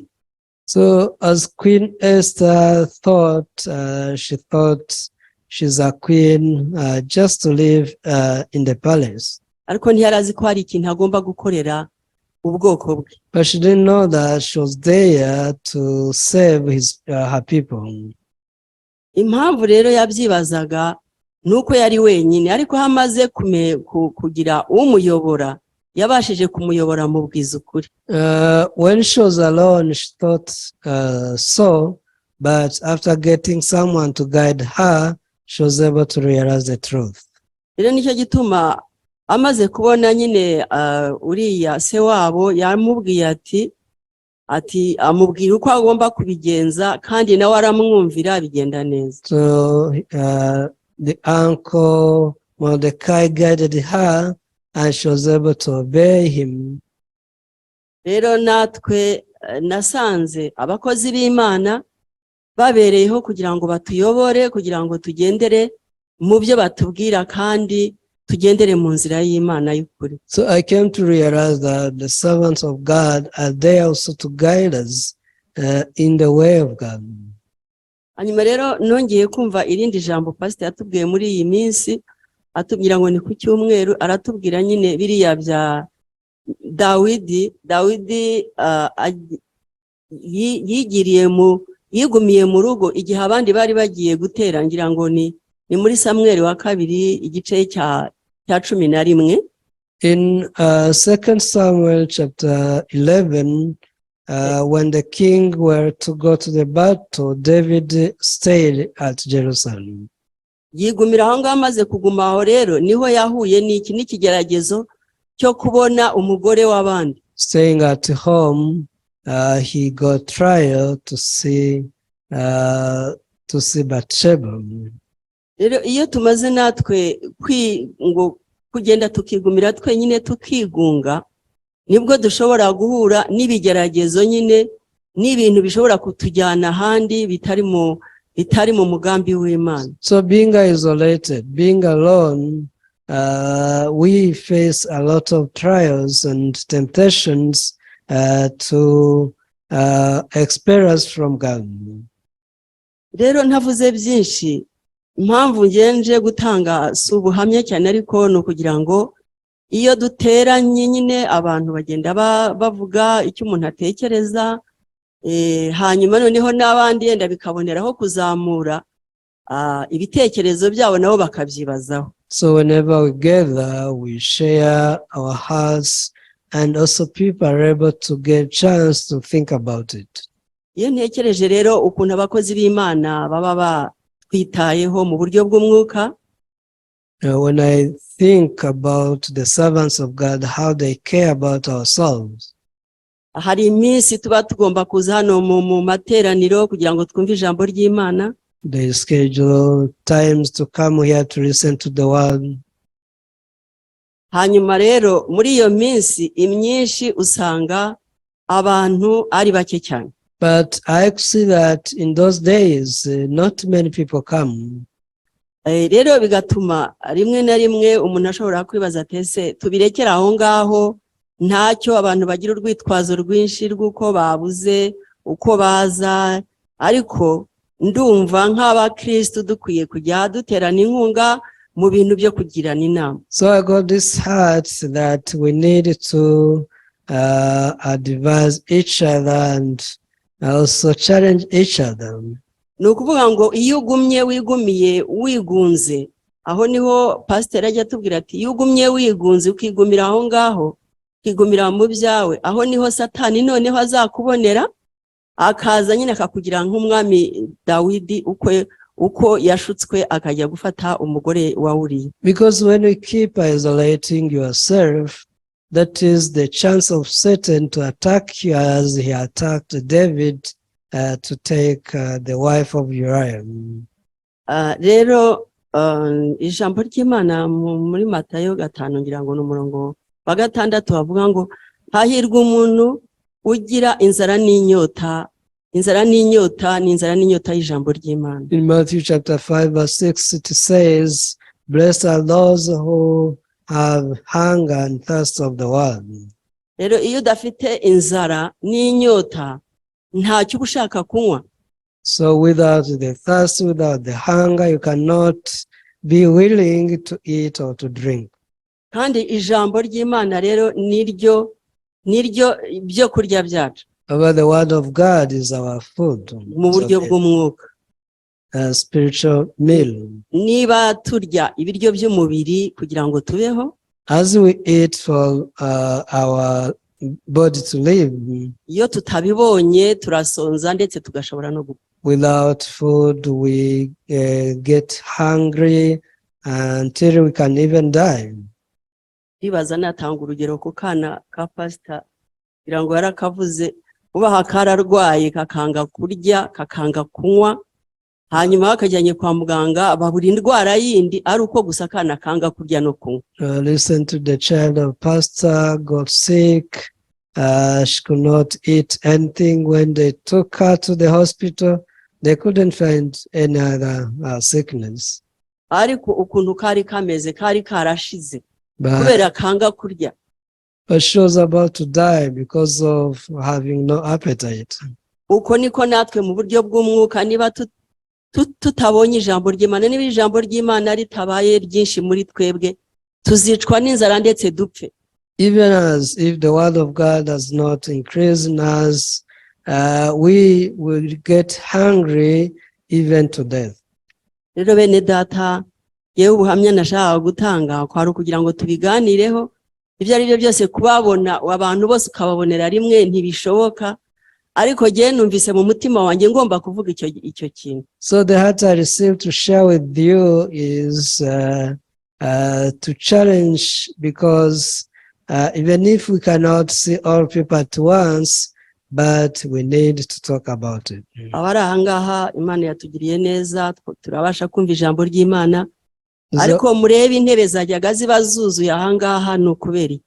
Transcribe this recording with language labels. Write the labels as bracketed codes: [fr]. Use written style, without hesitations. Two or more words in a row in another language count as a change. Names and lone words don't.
[en] So as Queen Esther thought, she thought she's a queen just to live in the palace. [rw] Ariko ntiyarazi ko hari ikintu agomba gukorera ubwoko bwe. [en] But she didn't know that she was there to save her people. [rw] Impamvu rero yabyibazaga nuko yari wenyine, ariko hamaze kugira umuyobora yabashije kumuyobora mu bwiza ukuri. [en] When she was alone, she thought so, but after getting someone to guide her, she was able to realize the truth. [rw] Rero nicyo gituma amaze kubona nyine uriya se wabo yamubwiye ati amubwira uko agomba kubigenza, kandi nawe aramwumvira bigenda neza. [en] So the uncle Mordecai guided her, and she was able to obey him. [rw] Rero natwe nasanze abakozi b'Imana babereyeho kugira ngo batuyobore, kugira ngo tugendere mu byo batubwira kandi tugendere mu nzira y'Imana y'ukuri. [en] So I came to realize that the servants of God are there also to guide us in the way of God. [rw] Hanyuma rero nongeye kumva irindi jambo pastor yatubwiye muri iyi minsi, atubwira ngo ni ku cyumweru, aratubwira nyine biriya bya Dawidi yigumiye mu rugo igihe abandi bari bagiye gutera, ngira ngo ni muri Samweli wa kabiri igice cya 11. [en] In 2 Samuel chapter 11, when the king were to go to the battle, David stayed at Jerusalem. [rw] Yigumira aho ngaho, amaze kuguma aho rero niho yahuye n'iki n'ikigeragezo cyo kubona umugore w'abandi. [en] Staying at home, he got trial to see Bathsheba. [rw] Rero iyo tumaze natwe kugenda tukigumira twenyine tukigunga, nibwo dushobora guhura n'ibigeragezo nyine n'ibintu bishobora kutujyana ahandi bitari mu mugambi w'Imana. [en] So being isolated, being alone, we face a lot of trials and temptations to experience from God. [rw] Rero ntavuze byinshi, impamvu ngenje gutanga si ubuhamya cyane, ariko no kugira ngo iyo duteranye nyine abantu bagenda bavuga icyo umuntu atekereza, hanyuma noneho n'abandi yenda bikaboneraho kuzamura ibitekerezo byabo nabo bakabyibazaho. [en] So whenever we gather, we share our hearts, and also people are able to get a chance to think about it. [rw] Iyo ntekereje rero ukuntu abakozi b'Imana baba batwitayeho mu buryo bw'umwuka, [en] when I think about the servants of God, how they care about our souls. [rw] Hari iminsi tuba tugomba kuza hano mu materaniro kugira ngo twumve ijambo ry'Imana. [en] They schedule times to come here to listen to the word. [rw] Hanyuma rero muri iyo minsi imyinshi usanga abantu ari bake cyane. [en] But I see that in those days, not many people come. [rw] Rero bigatuma rimwe na rimwe umuntu ashobora kwibaza ese tubirekera aho ngaho, ntacyo abantu bagira urwitwazo rwinshi rw'uko babuze uko baza, ariko ndumva nk'abakristo dukwiye kujya duterana inkunga mu bintu byo kugirana inama. [en] So I got this heart that we need to advise each other and also challenge each other. [rw] Ni ukuvuga ngo iyo ugumye wigumiye wigunze, aho niho pastor ajya atubwira ati iyo ugumye wigunze ukigumira aho ngaho, ukigumira mu byawe, aho niho Satani noneho azakubonera akaza nyine akakugira nk'umwami Dawidi uko yashutswe akajya gufata umugore wa Uriya. [en] Because when we keep isolating yourself, that is the chance of Satan to attack you as he attacked David to take the wife of Uriah. [rw] Rero ijambo ry'Imana muri Matayo 5 ngira ngo n'umurongo wa 6 bavuga ngo hahirwa umuntu ugira inzara n'inyota y'ijambo ry'Imana. [en] In Matthew chapter 5 verse 6 it says, blessed are those who have hunger and thirst of the word. [rw] Rero iyo udafite inzara n'inyota ntacyo ushaka kunywa. [en] So without the thirst, without the hunger, you cannot be willing to eat or to drink. [rw] Kandi ijambo ry'Imana rero niryo niryo byo kurya byacu [en] But the word of God is our food. [rw] mu buryo bw'umwuka. [en] A spiritual meal. [rw] Niba turya ibiryo by'umubiri kugira ngo tubeho, [en] As we eat for our body to live, [rw] iyo tutabibonye turasonza ndetse tugashobora no gupfa. [en] without food we get hungry until we can even die. [rw] Bibaza natanga urugero ku kana ka pastor kugira ngo yarakavuze, ubaha kararwaye kakanga kurya kakanga kunywa, hanyuma bakajyanye kwa muganga babura indwara yindi ari uko gusa kana kanga kurya no kunywa. [en] Listen to the child of pastor got sick. She could not eat anything. When they took her to the hospital, they couldn't find any other sickness. [rw] Ariko ukuntu kari kameze kari karashize [en] But [rw] kubera kanga kurya. [en] she was about to die because of having no appetite. [rw] Uko niko natwe mu buryo bw'umwuka, niba tutabonye ijambo ry'Imana, niba ijambo ry'Imana ritabaye ryinshi muri twebwe, tuzicwa n'inzara ndetse dupfe. [en] Even as if the word of God does not increase in us, we will get hungry even to death. [rw] Rero bene data, yewe ubuhamya nashaka gutanga kwari kugira ngo tubiganireho. Ibyo ari byo byose kubabona abantu bose ukababonera rimwe ntibishoboka, ariko je numvise mu mutima wanjye ngomba kuvuga icyo kintu. [en] So the heart I received to share with you is to challenge, because even if we cannot see all people at once, but we need to talk about it. [rw] Abari ahangaha Imana yatugiriye neza, turabasha kumva ijambo ry'Imana, ariko murebe intebe zajyaga ziba zuzuye ahangaha ni ukubera iki?